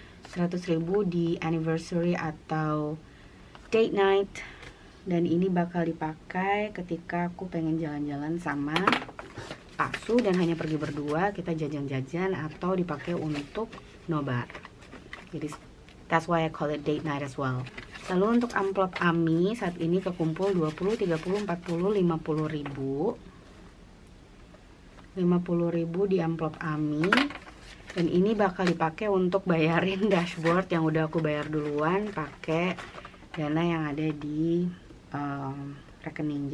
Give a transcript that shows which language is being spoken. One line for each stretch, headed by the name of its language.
Indonesian: 100.000 di anniversary atau date night. Dan ini bakal dipakai ketika aku pengen jalan-jalan sama Paksu dan hanya pergi berdua, kita jajan-jajan, atau dipakai untuk nobar. Jadi
English: that's why I call it date night as well.
Indonesian: Lalu untuk amplop AMI saat ini kekumpul 20, 30, 40, 50.000. 50.000 di amplop AMI. Dan ini bakal dipakai untuk bayarin dashboard yang udah aku bayar duluan pakai dana yang ada di rekening.